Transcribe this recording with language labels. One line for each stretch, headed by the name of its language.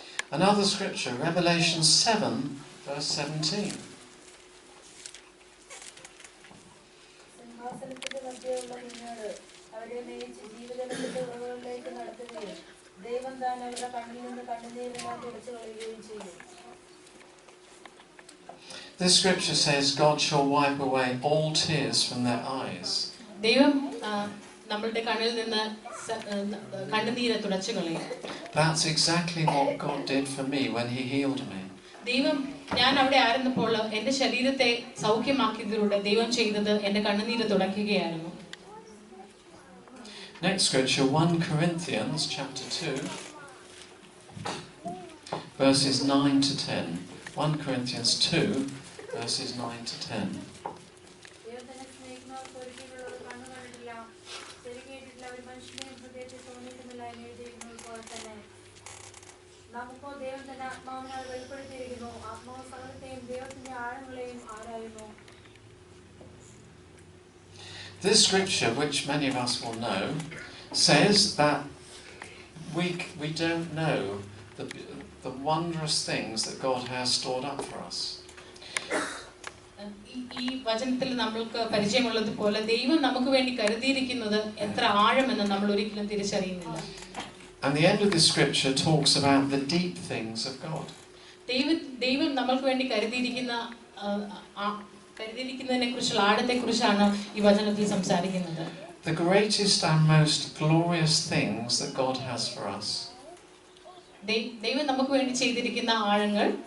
English: Another scripture, Revelation 7, verse 17.
Malayalam: സിംഹാസനത്തിന്റെ മധ്യയുള്ള കുഞ്ഞോട് അവരെ മേയിച്ച് ജീവജലത്തിന്റെ ഉറവുകളിലേക്ക് നടത്തുകയും ദൈവം താൻ അവരുടെ കണ്ണിൽ നിന്ന് കണ്ണുനീരെല്ലാം തുടച്ചു കളയുകയും ചെയ്യും.
English: This scripture says God shall wipe away all tears from their eyes.
Malayalam: ദൈവം നമ്മളുടെ കണ്ണിൽ നിന്ന് കണ്ണുനീര് തുടച്ചു കളയും.
English: That's exactly what God did for me when He healed me.
Malayalam: ദൈവം ഞാൻ അവിടെ ആയിരുന്നപ്പോൾ എന്റെ ശരീരത്തെ സൗഖ്യമാക്കിയതിലൂടെ ദൈവം ചെയ്തത് എന്റെ കണ്ണുനീര് തുടയ്ക്കുകയായിരുന്നു.
English: Next scripture, 1 Corinthians chapter 2, verses 9 to 10. 1 Corinthians 2, verses 9 to 10.
Malayalam: ദൈവത്തിനെ സ്നേഹിക്കുന്നവർക്ക് ഒരിക്കലുള്ളത് കണ്ണു കണ്ടിട്ടില്ല, ചെവി കേട്ടിട്ടില്ല, ഒരു മനുഷ്യനെയും ഹൃദയത്തിൽ തോന്നിയിട്ടുമില്ല എന്ന് എഴുതിയിരിക്കുന്നത് പോലെ തന്നെ നമുക്കോ ദൈവം തന്നെ ആത്മാവിനാൽ വെളിപ്പെടുത്തിയിരിക്കുന്നു. ആത്മാവ് സകലത്തെയും ദൈവത്തിന്റെ ആഴങ്ങളെയും ആരായുന്നു.
English: This scripture, which many of us will know, says that we don't know the wondrous things that God has stored up for us.
Malayalam: ഈ വചനത്തിൽ നമ്മൾക്ക് പരിചയമുള്ളതുപോലെ ദൈവം നമുക്ക് വേണ്ടി കരുതിയിരിക്കുന്നത് എത്ര ആഴമെന്ന് നമ്മൾ ഒരിക്കലും തിരിച്ചറിയുന്നില്ല.
English: And the end of this scripture talks about the deep things of God.
Malayalam: ദൈവം നമ്മൾക്ക് വേണ്ടി കരുതിയിരിക്കുന്നതിനെ കുറിച്ചുള്ള ആഴത്തെ കുറിച്ചാണ് ഈ വചനത്തിൽ സംസാരിക്കുന്നത്.
English: The greatest and most glorious things that God has for us
Malayalam: ദൈവം നമുക്ക് വേണ്ടി ചെയ്തിരിക്കുന്ന ആഴങ്ങൾ